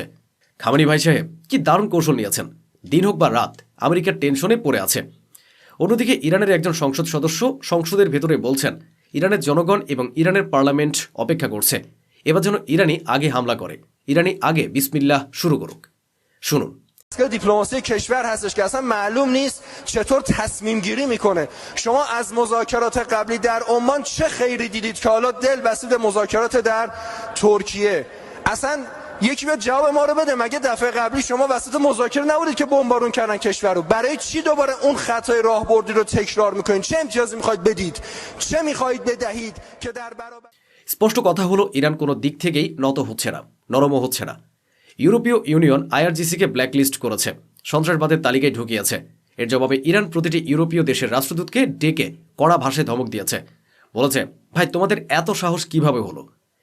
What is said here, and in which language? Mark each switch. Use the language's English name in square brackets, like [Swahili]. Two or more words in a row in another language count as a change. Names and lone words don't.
[Bangla] খামেনি ভাই সাহেব কি দারুণ কৌশল নিয়েছেন। দিন হোক বা রাত, আমেরিকার টেনশনে পড়ে আছে। অন্যদিকে ইরানের একজন সংসদ সদস্য সংসদের ভেতরে বলছেন, ইরানের জনগণ এবং ইরানের পার্লামেন্ট অপেক্ষা করছে, এবার যেন ইরানি আগে হামলা করে, ইরানি আগে বিসমিল্লাহ শুরু করুক। শুনুন। [Persian] دیپلماسی کشور هستش که اصلا معلوم نیست چطور تصمیم گیری میکنه. شما از مذاکرات قبلی در عمان چه خیری دیدید که حالا دل بسید مذاکرات در ترکیه؟ اصلا یکی به جواب ما رو بده. مگه دفعه قبلی شما وسط مذاکره نبودید که بمبارون کردن کشور رو؟ برای چی دوباره اون خطای راهبردی رو تکرار میکنید؟ چه امتیازی میخواید بدید؟ چه میخواید بدهید که در برابر [Bangla] স্পষ্ট কথা হলো, ইরান কোনো দিক থেকেই নত হচ্ছে না, নরমও হচ্ছে না। ইউরোপীয় ইউনিয়ন আইআরজিসিকে ব্ল্যাকলিস্ট করেছে, সন্ত্রাসবাদের তালিকায় ঢুকিয়েছে। এর জবাবে ইরান প্রতিটি ইউরোপীয় দেশের রাষ্ট্রদূতকে ডেকে কড়া ভাষায় ধমক দিয়েছে। বলেছে, ভাই তোমাদের এত সাহস কিভাবে হলো?